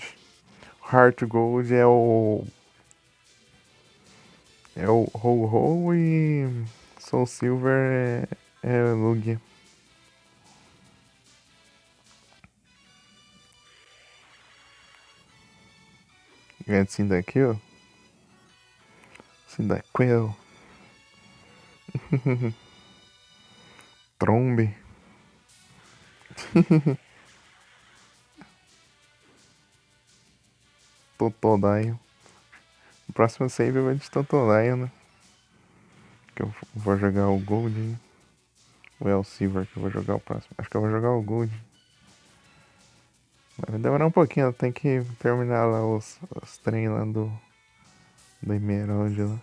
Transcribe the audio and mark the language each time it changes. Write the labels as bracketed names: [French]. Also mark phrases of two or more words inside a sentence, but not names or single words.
[Portuguese] Heart Gold é o. É o Ho-Ho e Soul Silver é o Lugia. Ganha de Cyndaquil. Cyndaquil. Trombe. Totodile. O próximo save vai de Totodile, né? Que eu vou jogar o Gold. Hein? Ou é o Silver que eu vou jogar o próximo? Acho que eu vou jogar o Gold. Mas vai demorar um pouquinho, tem que terminar lá os trem lá do Emerald lá.